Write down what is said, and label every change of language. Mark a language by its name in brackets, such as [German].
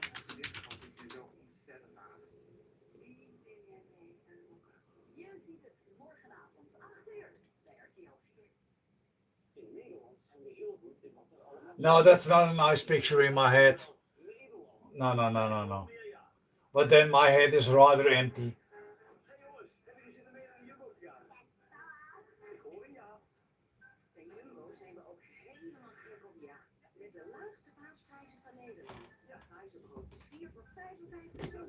[Dutch] In dit geval zit je zo ontzettend naast. Wie ben jij mee en elkaar? Je ziet het morgenavond 8 uur bij RTL 4. In Nederland zijn we heel goed in wat er allemaal. [English] No, that's not a nice picture in my head. No, no, no, no, no. But then my head is rather empty. [Dutch] Hey jongens, hebben jullie zin om mee naar de Jumbo te gaan? Ik hoor een ja. Bij Jumbo zijn we ook helemaal gek op ja. Met de laagste paasprijzen van Nederland. Ja, huizenbroodjes 4 voor 55 cent.